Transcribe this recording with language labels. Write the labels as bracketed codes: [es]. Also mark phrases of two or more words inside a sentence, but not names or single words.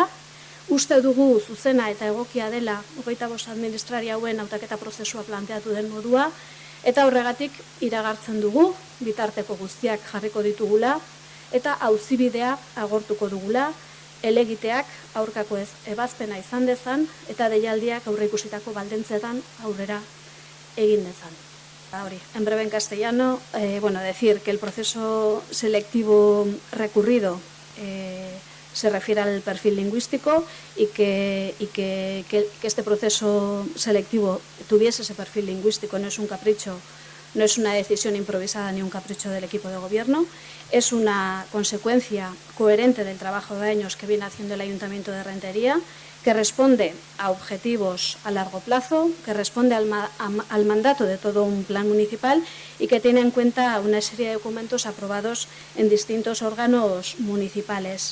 [eu] Uste dugu zuzena eta egokia dela 25 administrari hauen hautaketa prozesua planteatu den modua, eta horregatik iragartzen dugu, bitarteko guztiak jarriko ditugula, eta auzibidea agortuko dugula, helegiteak aurkako ebazpena izan dezan, eta deialdiak aurreikusitako baldintzetan aurrera egin dezan. [es] En breve en castellano, decir que el proceso selectivo recurrido se refiere al perfil lingüístico y que este proceso selectivo tuviese ese perfil lingüístico no es un capricho, no es una decisión improvisada ni un capricho del equipo de gobierno, es una consecuencia coherente del trabajo de años que viene haciendo el Ayuntamiento de Rentería, que responde a objetivos a largo plazo, que responde al mandato de todo un plan municipal y que tiene en cuenta una serie de documentos aprobados en distintos órganos municipales.